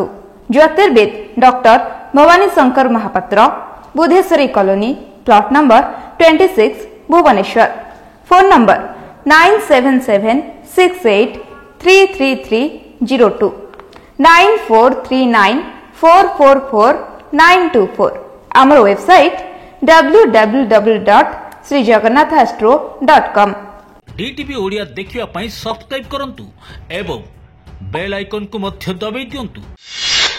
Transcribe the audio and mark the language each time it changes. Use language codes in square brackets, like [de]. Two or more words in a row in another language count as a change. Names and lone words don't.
[or] ଜ୍ୟୋତିର୍ବିଦ ଡକ୍ଟର ଭବାନୀ ଶଙ୍କର ମହାପାତ୍ର, ବୁଧେଶ୍ୱରୀ କଲୋନୀ, ପ୍ଲଟ ନମ୍ବର 26, ଭୁବନେଶ୍ୱର। ଫୋନ ନମ୍ବର 9776833302 9439444924। ଆମର ୱେବସାଇଟ www.srijagannathastro.com। DTV ଓଡ଼ିଆ ଦେଖିବା ପାଇଁ ସବସ୍କ୍ରାଇବ କରନ୍ତୁ ଏବଂ ବେଲ୍ ଆଇକନକୁ ମଧ୍ୟ ଦବାଇ ଦିଅନ୍ତୁ।